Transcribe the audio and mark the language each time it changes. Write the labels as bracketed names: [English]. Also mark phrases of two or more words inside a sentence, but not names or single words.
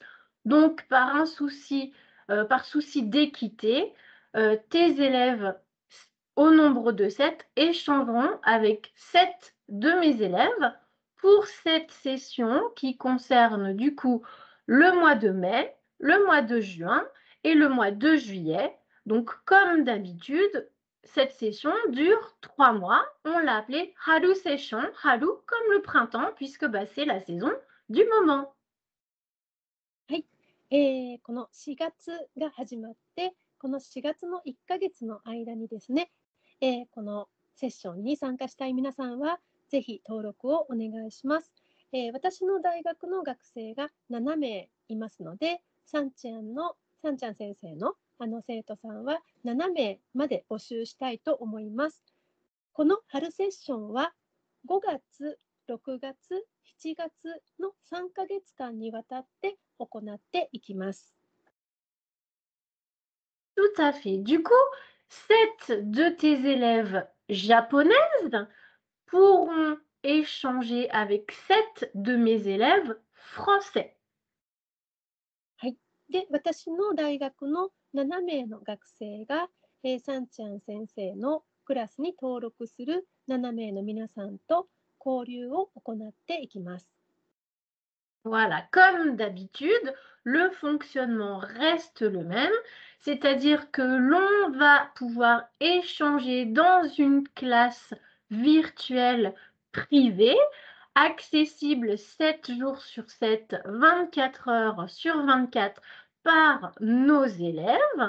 [French] Donc par souci d'équité, tes élèves au nombre de 7 échangeront avec 7 de mes élèves pour cette session qui concerne du coup le mois de mai, le mois de juin et le mois de juillet. Donc comme d'habitude, cette session dure 3 mois. On l'a appelée Haru Session, Haru comme le printemps, puisque c'est la saison du moment. [Japanese] はい、この4月が始まって、この4月の1ヶ月の間にですね、このセッションに参加したい皆さんは、ぜひ登録をお願いします。私の大学の学生が7名いますので、サンちゃん先生の生徒さんは7名まで募集したいと思います。この春セッションは5月、6月、7月の3ヶ月間にわたって行っていきます。 [French] Tout à fait. Du coup, 7 de tes élèves japonaises pourront échanger avec 7 de mes élèves français. [Japanese] はい。で、私の大学の7名の学生が、サンちゃん先生のクラスに登録する7名の皆さんと交流を行っていきます。 [French] Voilà, comme d'habitude, le fonctionnement reste le même, c'est-à-dire que l'on va pouvoir échanger dans une classe virtuelle privée, accessible 7 jours sur 7, 24 heures sur 24 par nos élèves.